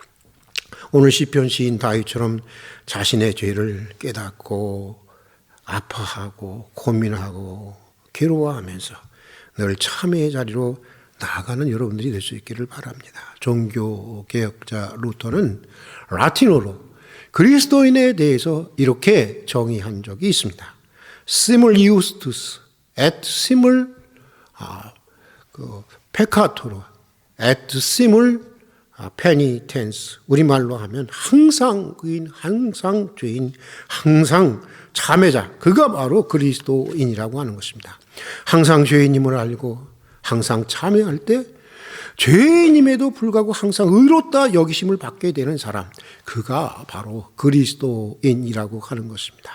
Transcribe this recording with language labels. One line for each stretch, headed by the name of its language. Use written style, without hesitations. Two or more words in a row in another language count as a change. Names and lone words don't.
Korean: 오늘 시편 시인 다윗처럼 자신의 죄를 깨닫고 아파하고 고민하고 괴로워하면서 늘 참회의 자리로 나아가는 여러분들이 될 수 있기를 바랍니다. 종교개혁자 루터는 라틴어로 그리스도인에 대해서 이렇게 정의한 적이 있습니다.
Latin: simul iustus et simul peccator et simul penitens.
Korean: 우리말로 하면 항상 의인, 항상 죄인, 항상 참회자, 그가 바로 그리스도인이라고 하는 것입니다. 항상 죄인임을 알고 항상 참회할 때 죄인임에도 불구하고 항상 의롭다 여기심을 받게 되는 사람, 그가 바로 그리스도인이라고 하는 것입니다.